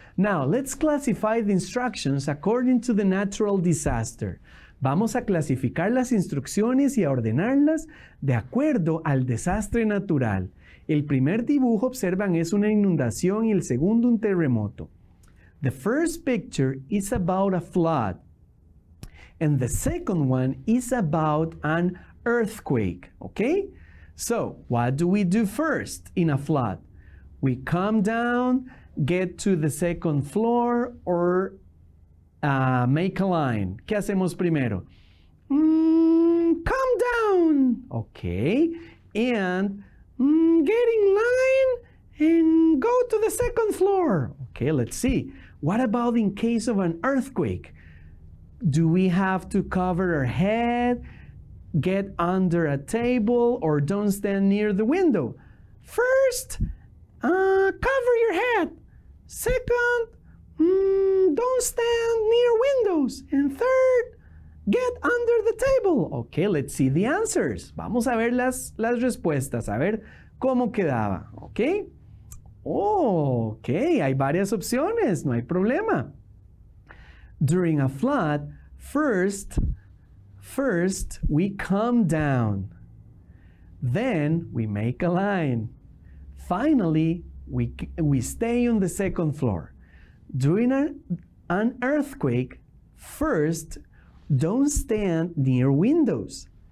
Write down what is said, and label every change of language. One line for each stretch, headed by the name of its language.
English: Now, let's classify the instructions according to the natural disaster.
Spanish: Vamos a clasificar las instrucciones y a ordenarlas de acuerdo al desastre natural. El primer dibujo, observan, es una inundación y el segundo un terremoto.
English: The first picture is about a flood. And the second one is about an earthquake, okay? So, what do we do first in a flood? We come down get to the second floor, or make a line?
Spanish: ¿Qué hacemos primero?
English: Calm down.
Spanish: Okay.
English: And get in line and go to the second floor. Okay, let's see. What about in case of an earthquake? Do we have to cover our head, get under a table, or don't stand near the window? First, cover your head. Second, don't stand near windows. And third, get under the table. Okay, let's see the answers.
Spanish: Vamos a ver las respuestas, a ver cómo quedaba. Okay. Oh, okay, hay varias opciones, no hay problema.
English: During a flood, first we calm down. Then we make a line. Finally, we stay on the second floor. During an earthquake, first, don't stand near windows.